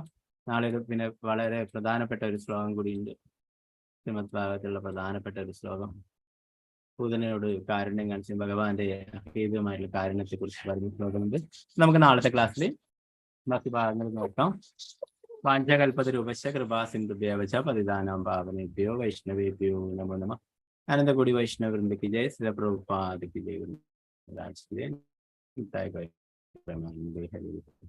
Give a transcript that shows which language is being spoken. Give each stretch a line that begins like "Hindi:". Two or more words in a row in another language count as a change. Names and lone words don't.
Malayalam: നാളെ പിന്നെ വളരെ പ്രധാനപ്പെട്ട ഒരു ശ്ലോകം കൂടിയുണ്ട്. ശ്രീമദ് ഭാഗവതത്തിലുള്ള പ്രധാനപ്പെട്ട ഒരു ശ്ലോകം, പൂതനയോട് കാരുണ്യം കാണിച്ച ഭഗവാന്റെ ഹേതുമായിട്ടുള്ള കാരുണ്യത്തെ കുറിച്ച് പറഞ്ഞ ശ്ലോകമുണ്ട്. നമുക്ക് നാളത്തെ ക്ലാസ്സിൽ ബാക്കി ഭാഗങ്ങൾ നോക്കാം.
Sanskrit: വാഞ്ചകൽപതരൂപശ കൃപാ സിന്ധുഭ്യവച പതിദാനാം പാവനേഭ്യോ വൈഷ്ണവേഭ്യോ നമോ നമഃ.
Malayalam: അനന്തകോടി വൈഷ്ണവൃന്ദക്ക് ജയ. ശ്രീ പ്രഭുപാദക്ക് ജയ.